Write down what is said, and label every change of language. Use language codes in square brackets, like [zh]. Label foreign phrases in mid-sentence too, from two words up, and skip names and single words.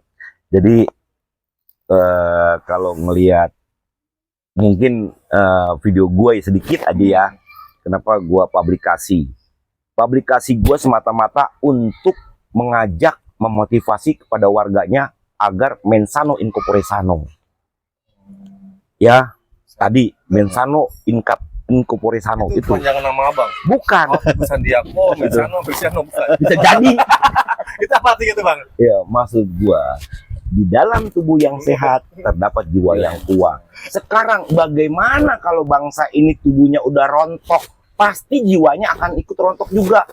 [id] Jadi kalau ngelihat mungkin video gue sedikit aja ya, kenapa gue publikasi gue semata-mata untuk mengajak, memotivasi kepada warganya agar [la] mensano in corpore sano. [id] Ya, tadi [la] mensano in corpore sano [id] Itu itu panjangan nama abang. bukan. Oh, Sandiago, Mensano, Cristiano bukan. Bisa jadi. Itu apa artinya tuh bang? Ya, maksud gua di dalam tubuh yang sehat terdapat jiwa yang kuat. Sekarang bagaimana kalau bangsa ini tubuhnya udah rontok, pasti jiwanya akan ikut rontok juga.